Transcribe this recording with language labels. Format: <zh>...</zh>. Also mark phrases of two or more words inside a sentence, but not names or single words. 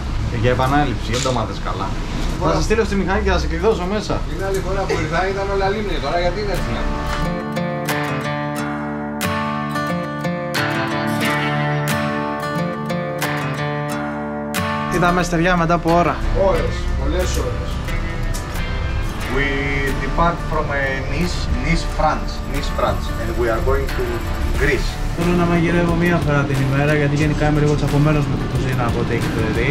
<el>Για επανάληψη, δεν το μάθες καλά. Θα σε στείλω στη μηχανή και θα σε κλειδώσω μέσα. Την άλλη φορά που ήρθα ήταν όλα λίμνη, τώρα γιατί είναι έτσι. Είδαμε στεριά μετά από ώρα. Ώρες, πολλές ώρες.</el> <en>We depart from Nice, France, and we are going to Greece.</en> <el>Θέλω να μαγειρεύω μία φορά την ημέρα γιατί γενικά είμαι λίγο τσακωμένος με την κουζίνα από ό,τι έχετε δει.</el>